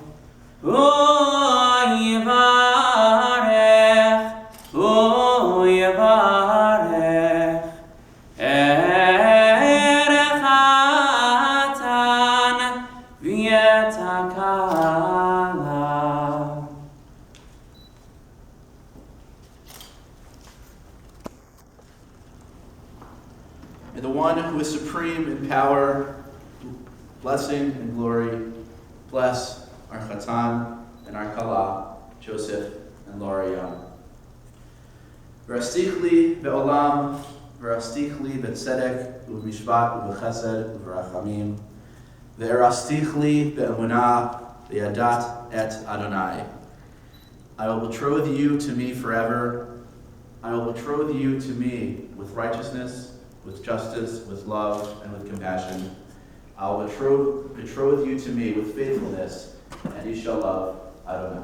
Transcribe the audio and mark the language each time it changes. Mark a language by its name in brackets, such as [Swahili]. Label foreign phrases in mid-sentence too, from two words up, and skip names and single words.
[Hebrew] הוא יברך ערך הקטן ואת הכלה. [English] May the one who is supreme in power, blessing and glory, bless our Chatan and our Kala, Joseph and Laura Young. [Hebrew] וארשתיך לי לעולם, וארשתיך לי בצדק, ובמשפט, ובחסד, וברחמים, וארשתיך לי באמונה, וידעת את אדוני. [English] I will betroth you to me forever. I will betroth you to me with righteousness, with justice, with love, and with compassion. I will betroth you to me with faithfulness, and you shall love Adonai.